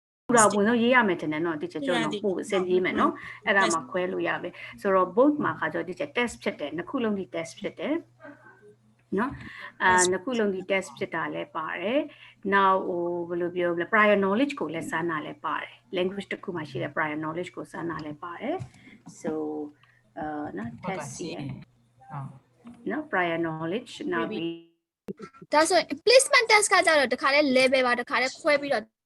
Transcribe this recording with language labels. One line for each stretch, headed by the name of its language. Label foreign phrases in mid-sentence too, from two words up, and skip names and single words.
Burmese: တော့ဝင်တော့ရေးရမယ်တင်တယ်နော် teacher ကျွန်တော်ပို့အဆင်ပြေမယ်နော်အဲ့ဒါမှခွဲလို့ရပဲဆိုတော့ both မှာခါကျတော့
English: teacher test
Burmese: ဖြစ်တယ်နှစ်ခုလုံးဒီ test ဖြစ်တယ်နော်နှစ်ခုလုံးဒီ test ဖြစ်တာလည်းပါတယ် now ဘယ်လိုပြောလဲ
English: prior knowledge
Burmese: ကိုလည်းစမ်းတာလည်းပါတယ် language တစ်ခုမှရှိတဲ့
English: prior knowledge
Burmese: ကိုစမ်းတာလည်းပါတယ် so နော် test စီနော် prior knowledge နောက်ပြီး ဒါဆို
English: placement test
Burmese: ကကြတော့တခါလဲ level ပါတခါလဲခွဲပြီးတော့